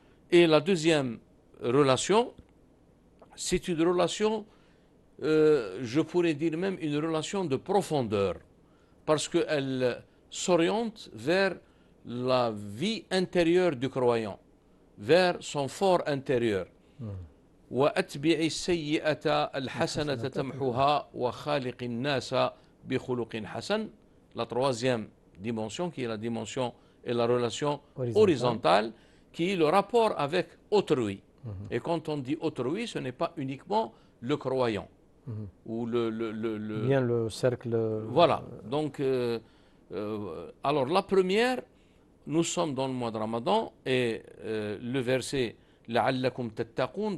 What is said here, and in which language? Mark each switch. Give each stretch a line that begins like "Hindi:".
French: Et la deuxième relation, c'est une relation, je pourrais dire même une relation de profondeur, parce qu'elle s'oriente vers la vie intérieure du croyant, vers son fort intérieur.
Arabic: وأتبع السيئة الحسنة تمحها وخالق الناس بخلق حسن.
French: La troisième dimension, qui est la dimension et la relation horizontale, qui est le rapport avec autrui. Et quand on dit autrui, ce n'est pas uniquement le croyant ou bien le cercle. Voilà. Donc, alors la première, nous sommes dans le mois de Ramadan et le verset
Arabic: لعلكم تتقون.